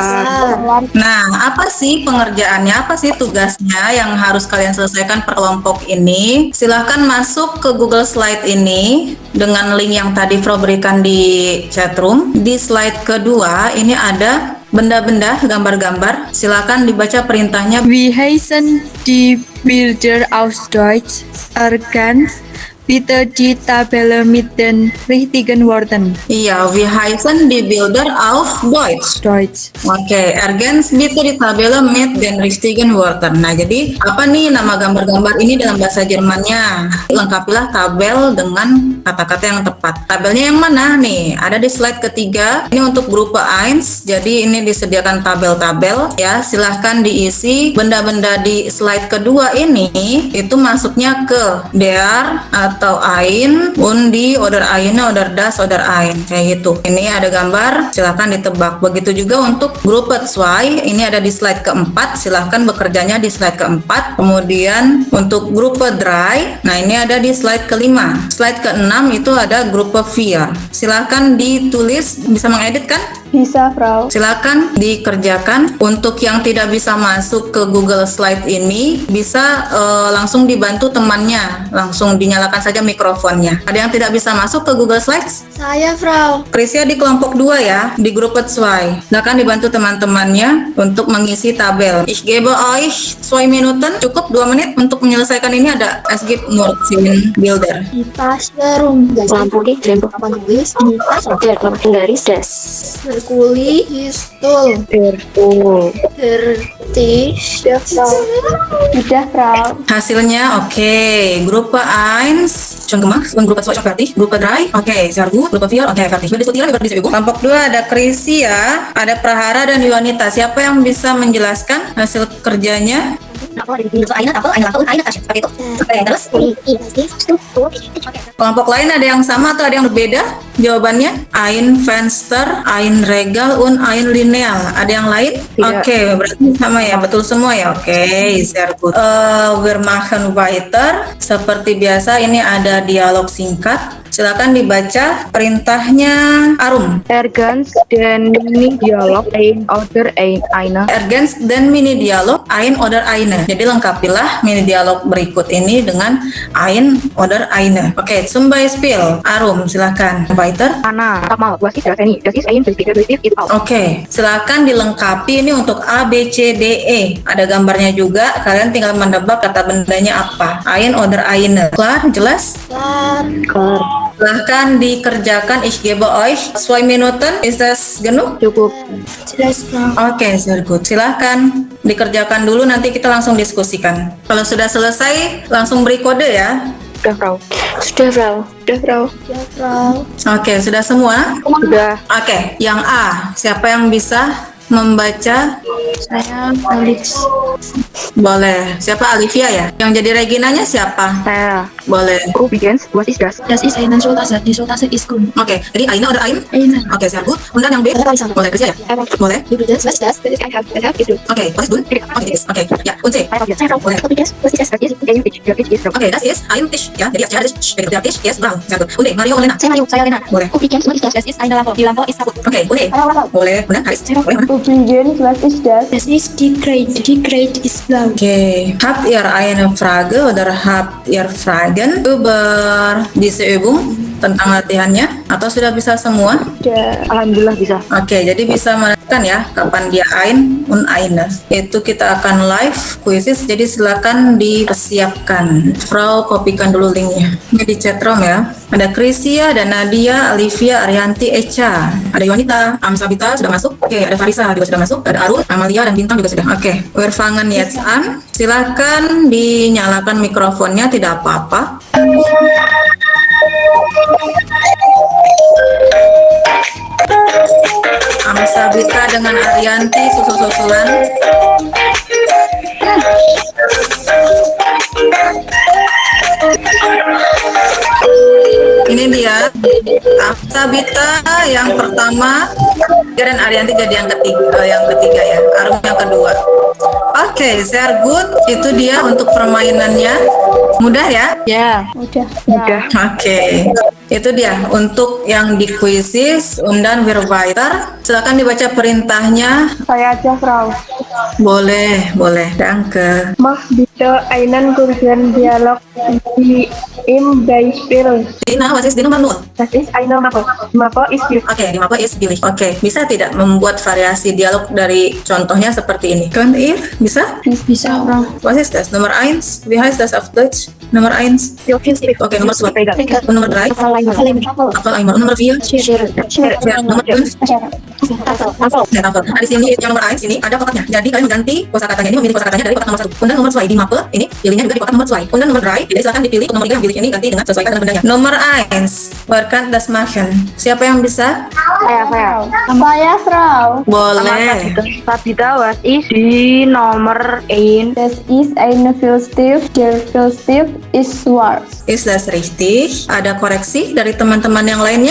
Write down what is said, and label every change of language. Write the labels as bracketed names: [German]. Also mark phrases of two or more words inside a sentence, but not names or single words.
[Indonesian] Nah, apa sih pengerjaannya? Apa sih tugasnya yang harus kalian selesaikan per kelompok ini? Silahkan masuk ke Google Slide ini dengan link yang tadi Fro berikan di chatroom. Di slide kedua, ini ada benda-benda, gambar-gambar. Silakan dibaca perintahnya. [German] Wie heißen die Bilder auf Deutsch? Ergänzt Bitte die Tabelle mit den richtigen Worten. Iya, wir heißen die Bilder auf Deutsch. Deutsch. Oke, ergänz bitte die Tabelle mit den richtigen Wörtern. [Indonesian] Nah, jadi apa nih nama gambar-gambar ini dalam bahasa Jermannya? Lengkapilah tabel dengan kata-kata yang tepat. Tabelnya yang mana nih? Ada di slide ketiga. Ini untuk grupe 1. Jadi ini disediakan tabel-tabel ya. Silahkan diisi benda-benda di slide kedua ini itu masuknya ke der atau [German] ein, und die, oder eine, oder das, oder ein. [Indonesian] Kayak gitu. Ini ada gambar, silahkan ditebak. Begitu juga untuk grupe 2, ini ada di slide keempat, silahkan bekerjanya di slide keempat. Kemudian untuk grupe 3, nah ini ada di slide kelima. Slide keenam itu ada grupe 4. Silahkan ditulis, bisa mengedit kan? Bisa, Frau. Silakan dikerjakan. Untuk yang tidak bisa masuk ke Google Slide ini, bisa langsung dibantu temannya. Langsung dinyalakan saja mikrofonnya. Ada yang tidak bisa masuk ke Google Slides? Saya, Frau. Krisia di kelompok 2 ya, di grup 2. Silakan dibantu teman-temannya untuk mengisi tabel. [German] Ich gebe euch 2 Minuten, [Indonesian] cukup 2 menit untuk menyelesaikan ini. [German] Ada es gibt nur 10 Bilder. Die Tasche [Indonesian] Lampu di lampu apa nulis? [German] Die Tasche. Der garis das. Kuli, Histul, Tisch, [Indonesian] Sudah, Frau. Hasilnya oke. [German] Gruppe 1 schon gemacht und Gruppe 2 schon fertig. Gruppe 3 oke, sehr gut. Gruppe 4 oke, fertig. Wir diskutieren über diese Übung. [Indonesian] Kelompok 2 ada Krisia, ada Prahara dan Yuanita. Siapa yang bisa menjelaskan hasil kerjanya? Seperti itu. Oke, terus? Kelompok lain ada yang sama atau ada yang berbeda? Jawabannya [German] ein Fenster, ein Regal, und ein Lineal. [Indonesian] Ada yang lain? Oke, berarti sama ya, betul semua ya. Oke, [German] sehr gut. Wir machen weiter. [Indonesian] Seperti biasa ini ada dialog singkat. Silakan dibaca perintahnya Arum. [German] Ergänzt den Mini-Dialog ein oder eine. Ergänzt den Mini-Dialog ein oder eine. [Indonesian] Jadi lengkapilah mini dialog berikut ini dengan [German] ein oder eine. Oke, zum Beispiel Arum, silakan. Weiter. Anna, sag mal, was ist das ini? Das ist ein Beweglicher Begriff, ist auch. [Indonesian] Oke, silakan dilengkapi ini untuk A, B, C, D, E. Ada gambarnya juga, kalian tinggal menebak kata bendanya apa. [German] Ein oder eine. Klar, [Indonesian] jelas? [German] Klar. [Indonesian] Silahkan dikerjakan. [German] Ich gebe euch 2 Minuten. Ist das genug? [Indonesian] Cukup. Jelas, Frau. Oke, [German] sehr gut. [Indonesian] Silahkan dikerjakan dulu, nanti kita langsung diskusikan. Kalau sudah selesai, langsung beri kode ya. Sudah, Frau. Sudah, Frau. Sudah, Frau. Ya, Frau. Oke, sudah semua? Sudah. Oke, yang A. Siapa yang bisa membaca? Saya Alex. Boleh. Siapa? Olivia ya? Yang jadi Reginanya siapa? Saya. Boleh. [German] Übrigens, was ist das? Das ist eine Schultasse. Die Schultasse ist grün. [Indonesian] Oke, jadi eine oder ein? [German] Eine. [Indonesian] Oke, [German] sehr gut. Und dann [Indonesian] yang B? Boleh, Krisia ya? Boleh. [German] Übrigens, was ist das? Das ist ein Haus. Das Haus ist grün. Oke, was ist dun? Oke, das ist. [Indonesian] Oke, ya. [German] Und C? [Indonesian] Saya, Frau. Boleh. [German] Übrigens, was ist das? Das ist ein Tisch. Der Tisch ist grün. Oke, das ist ein Tisch. [Indonesian] Ya, jadi ya, [German] der Tisch ist brown. Sehr gut. Und D? Mario Olena? [Indonesian] Saya Mario, saya Lena. Boleh. [German] Übrigens, was ist das? Das ist eine Lampe. Die Lampe ist kaputt. Oke, und E? [Indonesian] Boleh. Benar, Haris? Boleh, mana? [German] Übrigens, was ist das? Das ist die Crate. Die Crate ist blau. Okay, habt ihr eine Frage oder habt ihr Fragen über diese Übung [Indonesian] tentang latihannya? Atau sudah bisa semua? Alhamdulillah bisa. Oke, jadi bisa menentukan ya kapan dia [German] ein und eine. [Indonesian] Itu kita akan [English] live quizzes, [Indonesian] jadi silakan dipersiapkan. Frau kopikan dulu linknya. Ini di chatroom ya. Ada Krisia, ada Nadia, Olivia, Arianti, Echa. Ada Yonita, Amsabita sudah masuk. Oke, ada Farisa juga sudah masuk. Ada Arul, Amalia, dan Bintang juga sudah. Oke, [German] wir fangen jetzt an. [Indonesian] Silakan dinyalakan mikrofonnya, tidak apa-apa. Amsabita dengan Arianti susul-susulan. Ini dia Amsabita yang pertama, dan Arianti jadi yang ketiga ya. Arum yang kedua. Oke, [German] sehr gut. [Indonesian] Itu dia untuk permainannya. Mudah ya? Ya. Sudah. Oke, itu dia untuk yang di quizzes. [German] Und dann wir weiter. [Indonesian] Silakan dibaca perintahnya. Saya aja, Frau. Boleh. Danke. [German] Mach bitte einen kurzen Dialog im Beispiel. Dina, was ist die Nummer 0? Das ist eine Mappe. Mappe ist billig. Oke, die Mappe is billig. [Indonesian] Oke, bisa tidak membuat variasi dialog dari contohnya seperti ini? [German] Könnt ihr? [Indonesian] Bisa? Bisa, Frau. [German] Was ist das? Nummer 1? Wie heißt das auf Deutsch? Nummer 1? Oke, Nummer 2. Und Nummer 3? Apfel Eimer. Und Nummer 4? Nummer 5? Ya, Apfel. [Indonesian] Nah, di sini yang nomor 1 ini ada kotaknya. Jadi kalian mengganti kosakatanya ini, memilih kosakatanya dari kotak nomor 1. Kemudian nomor 2 di mappe ini pilihnya juga di kotak nomor 2. Kemudian nomor 3, jadi silakan dipilih nomor 3 yang pilih ini ganti dengan sesuaikan dengan bendanya. Nomor 1, [German] wer kann das machen? [Indonesian] Siapa yang bisa? Saya. Saya, Frau. Boleh. [German] Sabida, was ist die Nummer 1? Das ist eine Filzstift. Der Filzstift ist schwarz. Is das richtig? [Indonesian] Ada koreksi dari teman-teman yang lainnya?